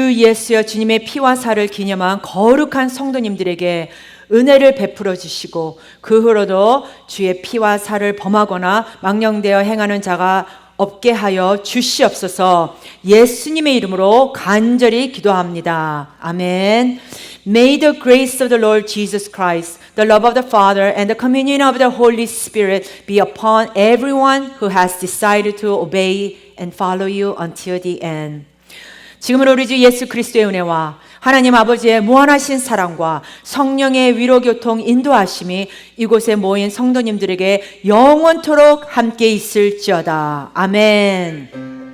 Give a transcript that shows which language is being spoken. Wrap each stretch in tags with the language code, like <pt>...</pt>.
<ko>예수여 주님의 피와 살을 기념한 거룩한 성도님들에게 은혜를 베풀어 주시고 그 후로도 주의 피와 살을 범하거나 망령되어 행하는 자가 없게 하여 주시옵소서. 예수님의 이름으로 간절히 기도합니다. 아멘.</ko> <en>May the grace of the Lord Jesus Christ, the love of the Father, and the communion of the Holy Spirit be upon everyone who has decided to obey and follow you until the end.</en> <ko>지금으로 우리 주 예수 그리스도의 은혜와 하나님 아버지의 무한하신 사랑과 성령의 위로교통 인도하심이 이곳에 모인 성도님들에게 영원토록 함께 있을지어다. 아멘.</ko>